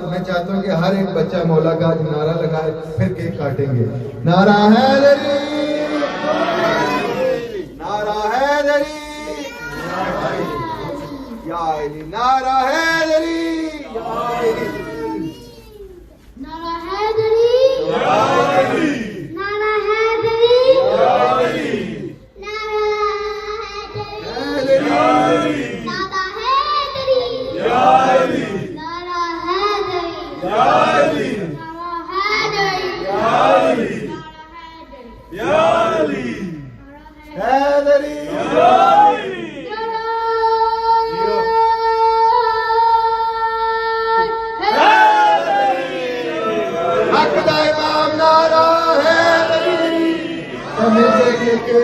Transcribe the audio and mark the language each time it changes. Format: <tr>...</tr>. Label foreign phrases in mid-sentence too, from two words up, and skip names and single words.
<ur>میں چاہتا ہوں کہ ہر ایک بچہ مولا کا آج نعرہ لگائے پھر کیک کاٹیں گے نعرہ حیدری نعرہ حیدری یا علی نعرہ حیدری نعرہ حیدری، نعرہ حیدری، نعرہ حیدری، نعرہ حیدری، نعرہ حیدری، نعرہ حیدری، نعرہ حیدری,</ur> <pa>حیدری حق دا امام نعرہ حیدری سمجھ سے کے</pa>